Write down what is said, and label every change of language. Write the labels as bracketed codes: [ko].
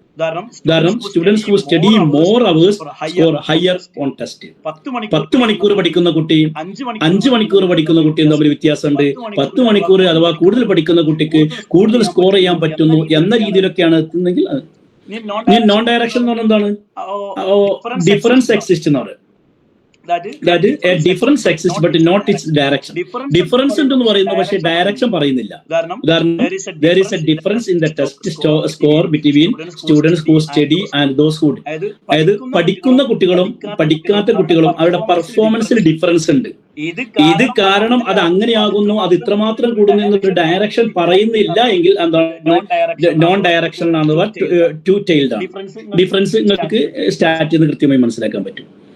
[en] കാരണം students who study more hours score higher on test. [ml] 10 മണിക്കൂർ പഠിക്കുന്ന കുട്ടിയും 5 മണിക്കൂർ പഠിക്കുന്ന കുട്ടിയും തമ്മിൽ വ്യത്യാസമുണ്ട്. 10 മണിക്കൂർ അഥവാ കൂടുതൽ പഠിക്കുന്ന കുട്ടിക്ക് കൂടുതൽ സ്കോർ ചെയ്യാൻ പറ്റുന്നു എന്ന രീതിയിലൊക്കെയാണ് എത്തുന്നെങ്കിൽ നോൺ ഡയറക്ഷൻ എന്ന് പറഞ്ഞാൽ എന്താണ്? [en] difference exist [ml] എന്ന് പറയും. [en] That is a difference exists but not its direction. [ml] Difference ഉണ്ടെന്ന് പറയുന്നു, പക്ഷേ ഡയറക്ഷൻ പറയുന്നില്ല. [en] കാരണം there is a difference in the test score between students who study and those who. [ml] അതായത് പഠിക്കുന്ന കുട്ടികളും പഠിക്കാത്ത കുട്ടികളും അവരുടെ പെർഫോമൻസിൽ ഡിഫറൻസ് ഉണ്ട്. ഇത് കാരണം അത് അങ്ങനെയാകുന്നു, അത് ഇത്രമാത്രം കൂടുന്നു എന്നൊരു ഡയറക്ഷൻ പറയുന്നില്ല എങ്കിൽ എന്താണ്? നോൺ ഡയറക്ഷൻ ആണ്, ടു ടൈൽഡ് ആണ്. ഡിഫറൻസ് നിങ്ങൾക്ക് സ്റ്റാറ്റ് എന്ന് കൃത്യമായി മനസ്സിലാക്കാൻ പറ്റും.